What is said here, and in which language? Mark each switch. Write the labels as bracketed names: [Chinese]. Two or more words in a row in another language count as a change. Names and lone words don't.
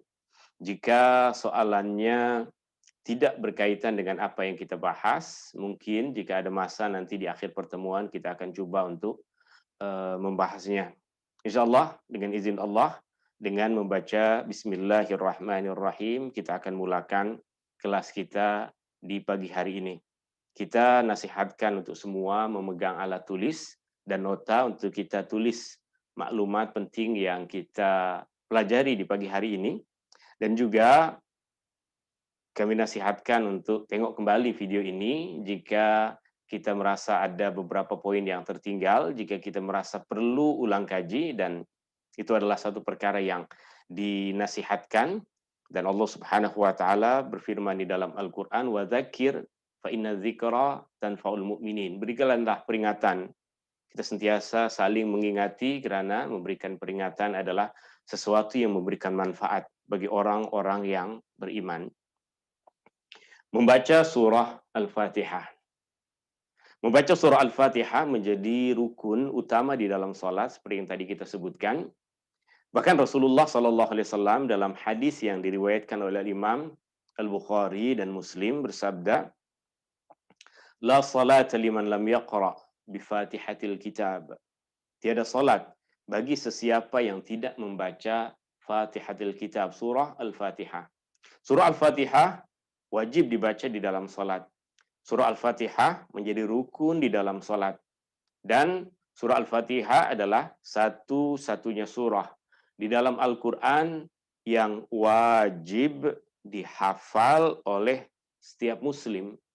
[Malay] Jika soalannya tidak berkaitan dengan apa yang kita bahas, mungkin jika ada masa nanti di akhir pertemuan kita akan coba untuk membahasnya. Insyaallah dengan izin Allah, dengan membaca Bismillahirrahmanirrahim, kita akan mulakan kelas kita di pagi hari ini. Kita nasihatkan untuk semua memegang alat tulis dan nota untuk kita tulis maklumat penting yang kita pelajari di pagi hari ini. Dan juga kami nasihatkan untuk tengok kembali video ini jika kita merasa ada beberapa poin yang tertinggal, jika kita merasa perlu ulang kaji, dan itu adalah satu perkara yang dinasihatkan. Dan [Arabic] الله سبحانه وتعالى [Malay] berfirman di dalam Al-Qur'an, [Arabic] "وذكر فإن الذكرى تنفع المؤمنين." [Malay] Berikanlah peringatan. Kita sentiasa saling mengingati kerana memberikan peringatan adalah sesuatu yang memberikan manfaat bagi orang-orang yang beriman. Membaca surah Al-Fatihah. Membaca surah Al-Fatihah menjadi rukun utama di dalam salat seperti yang tadi kita sebutkan. Bahkan [Arabic] رسول الله صلى الله عليه وسلم [Malay] dalam hadis yang diriwayatkan oleh Imam Al-Bukhari dan Muslim bersabda, [Arabic] لا صلاة لمن لم يقرأ بفاتحة الكتاب. [Malay] Tiada salat bagi sesiapa yang tidak membaca [Arabic] فاتحة الكتاب, [Malay] surah Al-Fatihah. Surah Al-Fatihah wajib dibaca di dalam salat. Surah Al-Fatihah menjadi rukun di dalam salat. Dan surah Al-Fatihah adalah satu-satunya surah di dalam Al-Quran yang wajib dihafal oleh setiap muslim.